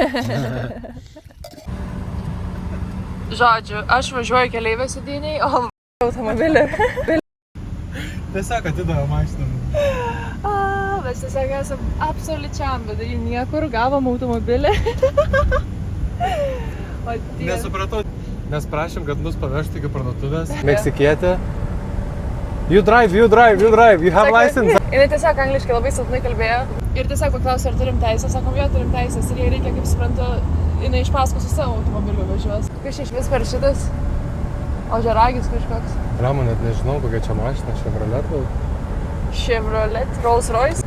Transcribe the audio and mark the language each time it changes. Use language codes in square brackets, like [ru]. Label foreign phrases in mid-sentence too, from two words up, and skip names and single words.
[lt] Žodžiu, aš važiuoju keleivio sėdynėj, o automobilį. Tiesiog atidavė mašiną. Mes tiesiog esam absoliučiam vidury niekur, gavom automobilį. O tie... Nesupratau, nes prašėm, kad mus pavežtų iki parduotuvės. Meksikietė. [en] You drive, you have license. [lt] Jis tiesiog angliškai labai silpnai kalbėjo. Ir tiesiog paklausė, ar turim teisę. Sakom, jo, turim teisės. Ir jai reikia, kaip suprantu, jinai iš paskos su savo automobiliu važiuos. Kas iš vis per šitas? Ožiaragis kažkoks. Ramo, net nežinau, kokia čia mašina. Chevrolet, Rolls Royce.